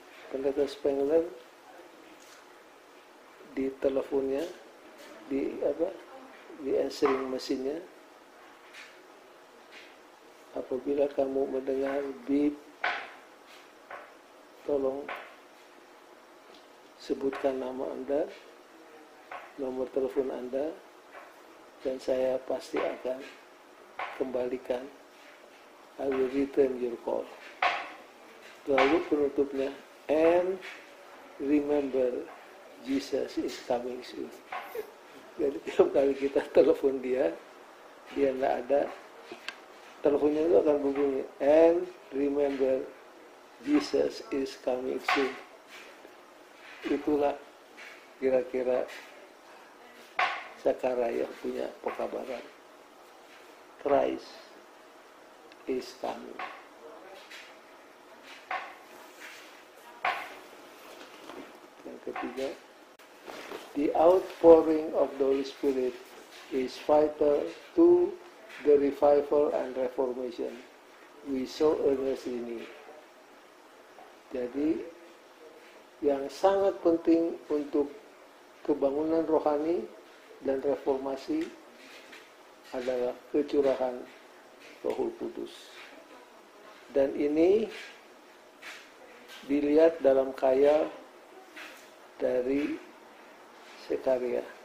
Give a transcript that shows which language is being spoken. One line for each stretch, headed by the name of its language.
Indonesian: Pendeta Spengler di teleponnya, di answering mesinnya, apabila kamu mendengar beep, tolong sebutkan nama Anda, nomor telepon Anda, dan saya pasti akan kembalikan.
English: I will return your call.
Indonesian: Lalu penutupnya,
English: and remember, Jesus is coming soon.
Indonesian: Jadi tiap kali kita telepon dia tidak ada, teleponnya itu akan berbunyi,
English: and remember, Jesus is coming soon.
Indonesian: Itulah kira-kira Zakaria punya pekabaran.
English: Christ is coming.
Indonesian: Yang ketiga,
English: the outpouring of the Holy Spirit is vital to the revival and reformation we so earnestly need.
Indonesian: Jadi, yang sangat penting untuk kebangunan rohani dan reformasi adalah kecurahan Roh Kudus. Dan ini dilihat dalam khayal dari Zakaria.